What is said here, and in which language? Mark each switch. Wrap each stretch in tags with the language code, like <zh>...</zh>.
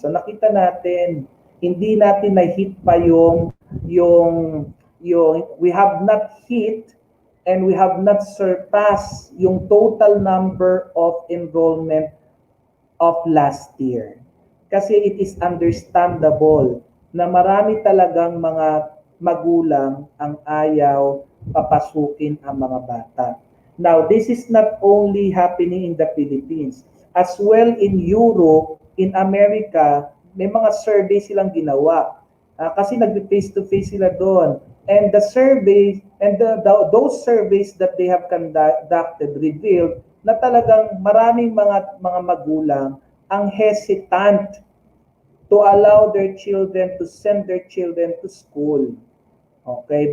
<tl>So nakita natin, hindi natin na-hit pa yung</tl> <en>we have not hit and we have not surpassed yung total number of enrollment of last year. Kasi it is understandable</en> <tl>na marami talagang mga magulang ang ayaw papasukin ang mga bata.</tl> <en>Now, this is not only happening in the Philippines. As well in Europe, in America,</en> <tl>may mga survey silang ginawa. Kasi nag-face-to-face sila doon.</tl> <en>And the surveys, and those surveys that they have conducted revealed</en> <tl>na talagang maraming mga magulang ang</tl> <en>hesitant to allow their children to send their children to school. Okay?</en>